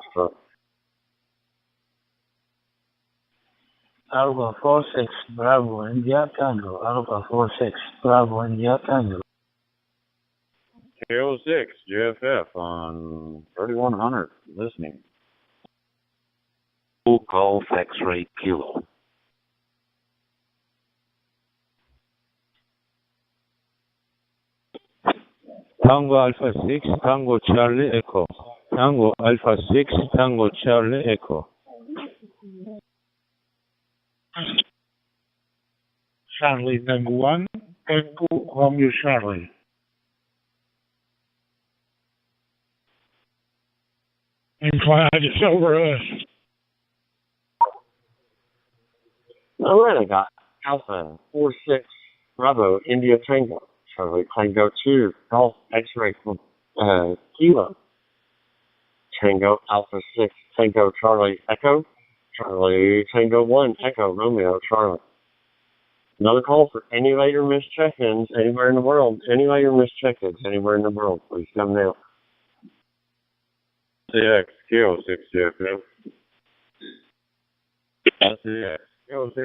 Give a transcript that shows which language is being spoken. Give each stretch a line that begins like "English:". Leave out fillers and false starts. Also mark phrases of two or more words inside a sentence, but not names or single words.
English: Alpha 46 Bravo India Tango. Alpha 46 Bravo India Tango. KO6 JFF on 3100 listening. Golf X-Ray Kilo. Tango Alpha 6, Tango Charlie Echo. Tango Alpha 6, Tango Charlie Echo. Charlie number 1, Echo Romeo Charlie. And Clyde is over us. All right, I got Alpha 46 Bravo India Tango. Charlie Tango 2 Golf X-Ray Kilo. Tango Alpha 6 Tango Charlie Echo. Charlie Tango 1 Echo Romeo Charlie. Another call for any later missed check-ins anywhere in the world. Any later missed check-ins anywhere in the world. Please come now. CX, Kilo 6, JFM. CX, Kilo 6.